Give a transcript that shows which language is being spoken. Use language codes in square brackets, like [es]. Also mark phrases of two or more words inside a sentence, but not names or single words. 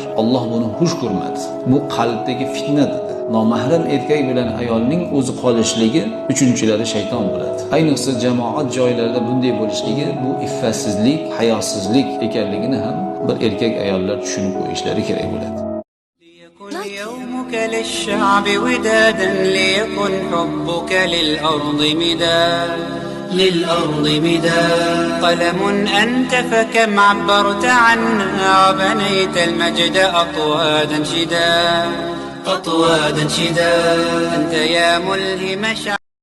[uz] Alloh buni xush ko'rmadi. Bu qalbdagi fitna dedi. Nomahram erkak bilan ayolning o'zi qolishligi uchinchilari shayton bo'ladi. Ayniqsa jamoat joylarida bunday bo'lishligi bu iffatsizlik, hayosizlik ekanligini ham bir erkak ayollar tushunib qo'yishlari kerak bo'ladi. [ar] يومك للشعب ودادا ليكن حبك للأرض مداد قلم أنت فكم عبرت عنا وبنيت المجد أطوادا شداد أنت يا ملهم